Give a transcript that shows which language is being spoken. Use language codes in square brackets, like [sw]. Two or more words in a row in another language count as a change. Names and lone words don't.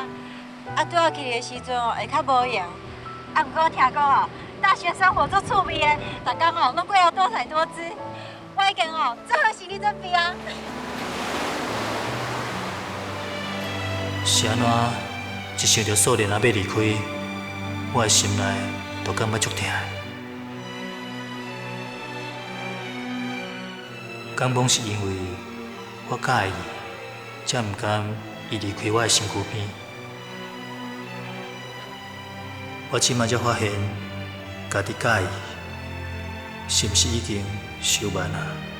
[nan] 拄要去的时阵会较无闲。毋过我听讲哦，大学生活足趣味的，逐工哦拢过得多彩多姿。我已经哦做好心理准备啊。是安怎？一想到少年啊要离开，我的心内就感觉足痛。敢讲是因为我介意，才毋甘伊离开我的身躯边。我即摆才发现，家己介意，是毋是已经伤慢啊？